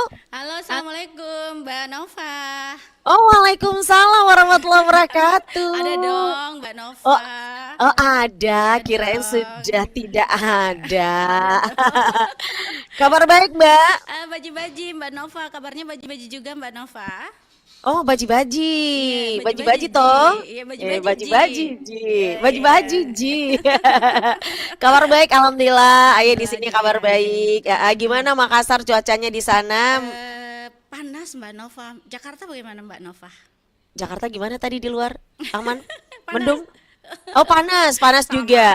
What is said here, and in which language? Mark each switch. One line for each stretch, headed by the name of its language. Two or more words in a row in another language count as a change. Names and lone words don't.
Indonesian: Halo, assalamualaikum Mbak Nova.
Arabic: Oh, وعليكم السلام ورحمة الله وبركاته.
Indonesian: Ada dong Mbak Nova. Oh ada, Ada kirain dong. sudah tidak ada. Kabar baik, Mbak? Baji-baji Mbak Nova, kabarnya baji-baji juga Mbak Nova. Oh, baji-baji. Iya, Baji-baji baji-baji, toh? Ji. Iya, baji-baji, Baji-baji, Ji. Ji. Iya, Baji-baji, iya. Ji. Kabar baik, alhamdulillah. Ayo di sini kabar Alhamdulillah. baik. Gimana Makassar cuacanya di sana? Panas Mbak Nova. Jakarta bagaimana Mbak Nova? Jakarta gimana tadi di luar? Aman? Panas. Mendung? Oh panas juga.